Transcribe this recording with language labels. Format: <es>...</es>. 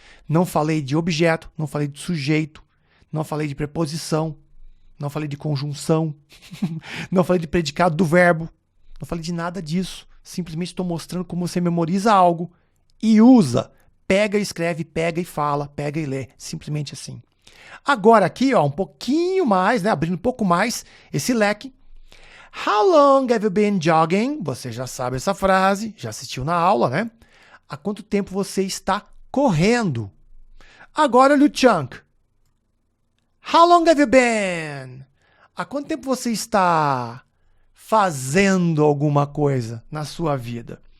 <pt>Não falei de objeto, não falei de sujeito, não falei de preposição, não falei de conjunção, não falei de predicado do verbo, não falei de nada disso. Simplesmente estou mostrando como você memoriza algo e usa. Pega e escreve, pega e fala, pega e lê. Simplesmente assim. Agora aqui, ó, um pouquinho mais, né? Abrindo um pouco mais esse leque.</pt> <en>How long have you been jogging?</en> <pt>Você já sabe essa frase, já assistiu na aula, né? Há quanto tempo você está correndo? Agora olha o chunk.</pt> <en>How long have you been?</en> <pt>Há quanto tempo você está fazendo alguma coisa na sua vida?</pt>